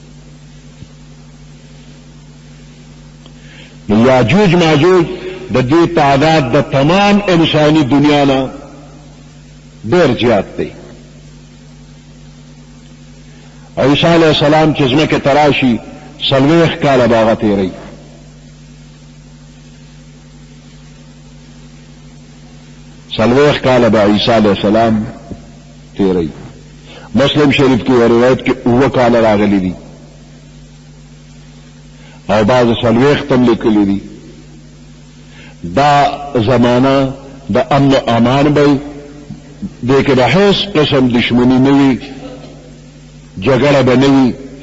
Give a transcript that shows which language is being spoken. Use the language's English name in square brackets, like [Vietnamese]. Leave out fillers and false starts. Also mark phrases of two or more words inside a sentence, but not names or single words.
[Pashto] یاجوج ماجوج د دې تعداد د تمام انساني دنیا نه ډېر زیات دی. عیسی علیہ السلام چې ځمکې ته راشي 40 کاله به هغه تېروي. سلویخ کاله به عیسی علیہ السلام تیری. مسلم شریف کی روایت کې 9 کاله راغلی دي او بعض سلویخ تم لیکلی دي. دا زمانہ د امن و امان به دې کې د هیڅ قسم دشمنی نه وي، جګړه به نه وي.